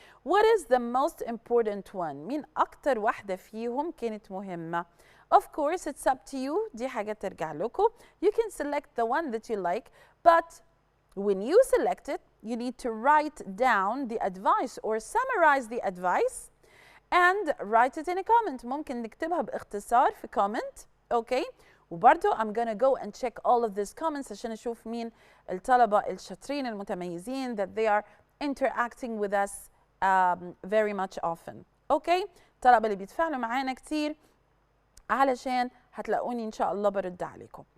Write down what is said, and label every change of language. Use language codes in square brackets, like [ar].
[en] What is the most important one? [ar] مين أكتر واحدة فيهم كانت مهمة؟ [en] Of course, it's up to you. [ar] دي حاجة ترجع لكم. [en] You can select the one that you like, but when you select it, you need to write down the advice or summarize the advice and write it in a comment. [ar] ممكن نكتبها باختصار في comment, okay? [en] وبرضو I'm gonna go and check all of these comments [ar] عشان أشوف مين الطلبة الشاطرين المتميزين [en] that they are interacting with us very much often. Okay? [ar] الطلبة اللي بيتفاعلوا معانا كتير علشان هتلاقوني إن شاء الله برد عليكم.